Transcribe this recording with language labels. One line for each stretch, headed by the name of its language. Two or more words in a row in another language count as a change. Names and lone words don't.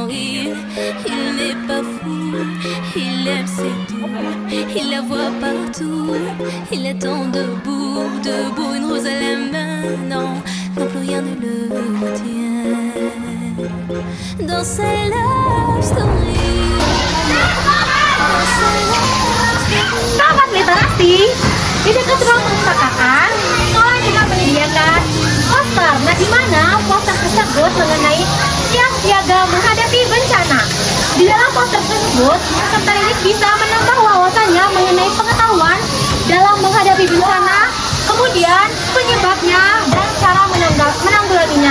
French: Il n'est pas fou, il aime c'est tout. Il la voit partout, il attend debout, debout, une rose à la main. Non, non plus rien ne le retient. Dans sa
English: love story.
Indonesian: Sahabat literasi, di dekat ruang perpustakaan perpustakaan, sekolah juga menyediakan poster. Nah, di mana poster tersebut mengenai siap siaga menghadapi bencana. Di dalam poster tersebut, peserta didik bisa menambah wawasannya mengenai pengetahuan dalam menghadapi bencana, kemudian penyebabnya dan cara menanggulanginya.